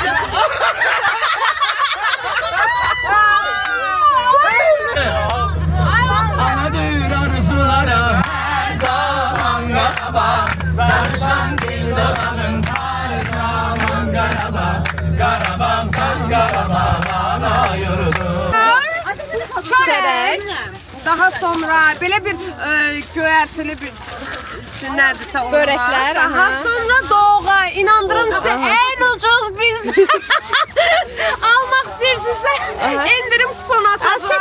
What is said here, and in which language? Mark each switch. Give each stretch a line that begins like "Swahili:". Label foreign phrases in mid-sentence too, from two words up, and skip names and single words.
Turkish: Anadır arzulara her zaman merhaba. Danışan dil dolanın her zaman garaba. Garabam sen garaba bana yürüdün.
Azerbaijani: Çörək. Daha sonra belə bir göyərtili bir nədirsə olur. Börəklər, Daha aha. sonra doğğa, inandırım sizə
Turkish: en ucuz
Azerbaijani: biz almaq istəyirsinizsə endirim kuponu açacağım.